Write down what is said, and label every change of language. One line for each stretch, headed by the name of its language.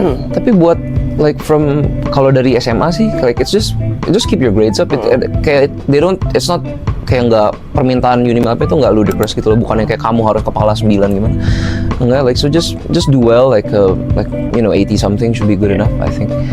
English: Tapi buat like from
Indonesian: kalau dari SMA sih,
English: like it's just keep your grades up.
Indonesian: Kayak
English: it's not
Indonesian: kayak nggak permintaan Unimap itu nggak ludicrous gitu loh. Bukannya kayak kamu harus kepala 9 gimana.
English: Enggak, like so just do well, like 80 something should be good enough, I think.